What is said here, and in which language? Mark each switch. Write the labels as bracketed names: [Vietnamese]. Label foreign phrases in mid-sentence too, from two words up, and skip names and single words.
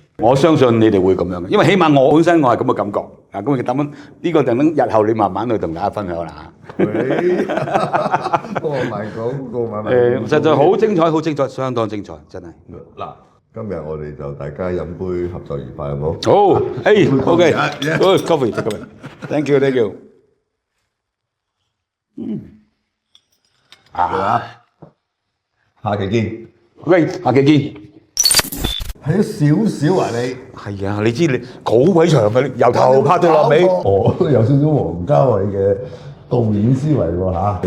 [Cantonese] 我相信你哋會咁樣嘅，因為起碼我本身我係咁嘅感覺。啊，咁等呢個等日後你慢慢去同大家分享啦嚇。過埋廣告慢慢。實在好精彩，好精彩，相當精彩，真係。嗱，今日我哋就大家飲杯合作愉快，好唔好？ [English] 好 ，OK，good coffee，thank you，thank you。 [Cantonese] 下期見。喂，下期見。睇咗少少啊你？係啊，你知你好鬼長嘅，由頭拍到落尾。我都有少少王家衛嘅導演思維喎嚇。